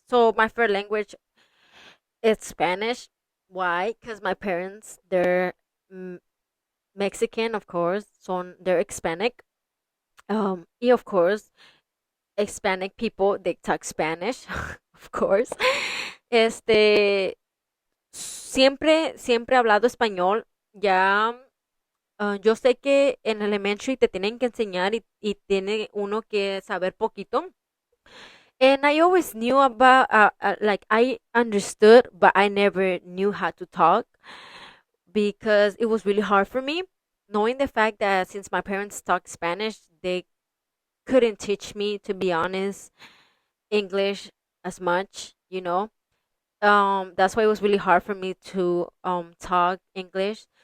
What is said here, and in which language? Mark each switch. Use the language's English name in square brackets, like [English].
[English] So my first language is Spanish. Why? Because my parents they're mm, Mexican, of course, so they're Hispanic. Y of course, Hispanic people they talk Spanish, of course. [Spanish] Este siempre he hablado español. Ya yo sé que en elementary te tienen que enseñar y tiene uno que saber poquito. [English] And I always knew about, like, I understood, but I never knew how to talk because it was really hard for me. Knowing the fact that since my parents talk Spanish, couldn't teach me, to be honest, English as much, that's why it was really hard for me to talk English.